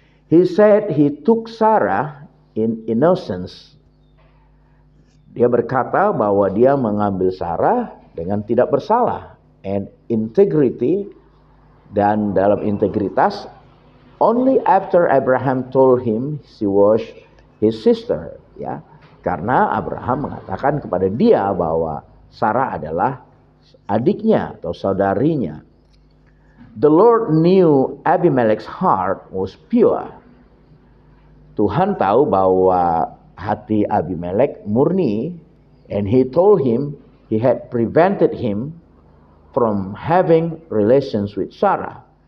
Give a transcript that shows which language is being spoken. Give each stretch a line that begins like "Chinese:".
English: He said he took Sarah in innocence.
Indonesian: Dia berkata bahwa dia mengambil Sarah dengan tidak bersalah,
English: and integrity,
Indonesian: dan dalam integritas,
English: only after Abraham told him she was his sister,
Indonesian: karena Abraham mengatakan kepada dia bahwa Sarah adalah adiknya atau saudarinya.
English: The Lord knew Abimelech's heart was pure.
Indonesian: Tuhan tahu bahwa hati Abimelech murni,
English: and he told him he had prevented him from having relations with Sarah.